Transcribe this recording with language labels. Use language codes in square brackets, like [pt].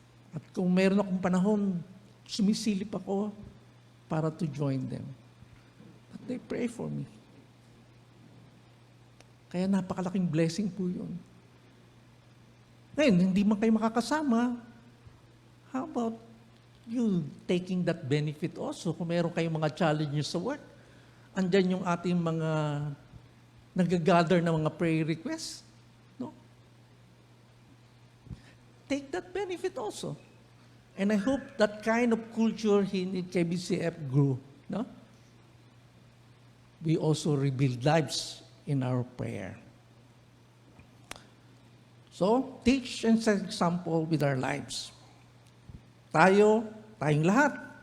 [tl] At kung meron akong panahon, sumisilip ako para [en] to join them. But they pray for me. [tl] Kaya napakalaking blessing po yun. Ngayon, hindi man kayo makakasama, [en] how about you taking that benefit also? [tl] Kung meron kayong mga challenges sa work, andyan yung ating mga nag-gather na mga prayer requests. No? [en] Take that benefit also. And I hope that kind of culture in KBCF grew. No? We also rebuild lives in our prayer. So, teach and set example with our lives. [tl] Tayong lahat,